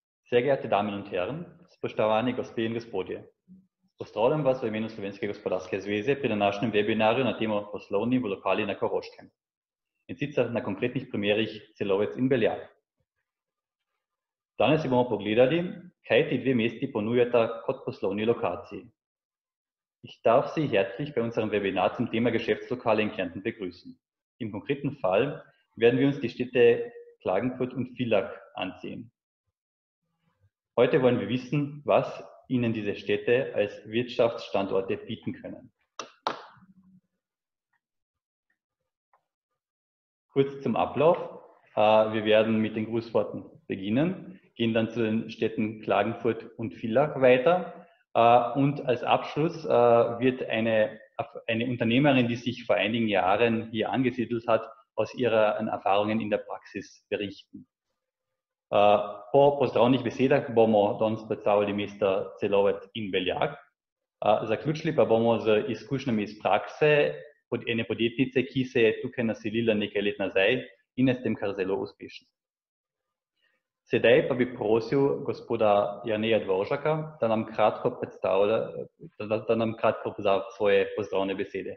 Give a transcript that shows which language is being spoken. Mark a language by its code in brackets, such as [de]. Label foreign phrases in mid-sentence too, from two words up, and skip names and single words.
[de] Sehr geehrte Damen und Herren, [sl] spoštovani gospe in gospodje, pozdravljam vas v imenu Slovenske gospodarske zveze pri današnjem webinarju na temo poslovni v lokali na Koroškem. In sicer na konkretnih primerih Celovec in Beljak. Danes si bomo pogledali, kaj ti dve mesti ponujata kot poslovni lokaciji. [de] Ich darf Sie herzlich bei unserem Webinar zum Thema Geschäftslokale in Kärnten begrüßen. Im konkreten Fall werden wir uns die Städte Klagenfurt und Villach ansehen. Heute wollen wir wissen, was Ihnen diese Städte als Wirtschaftsstandorte bieten können. Kurz zum Ablauf. Wir werden mit den Grußworten beginnen, gehen dann zu den Städten Klagenfurt und Villach weiter. Und als Abschluss wird eine Unternehmerin, die sich vor einigen Jahren hier angesiedelt hat, aus ihren Erfahrungen in der Praxis berichten. [sl] Po pozdravnih besedah bomo danes predstavili mesta Celovec in Beljak. Zaključili pa bomo z izkušnjami iz prakse pod ene podjetnice, ki se je tukaj naselila nekaj let nazaj in je s tem kar zelo uspešna. Sedaj pa bi prosil gospoda Jerneja Dvoržaka, da nam kratko poda svoje pozdravne besede.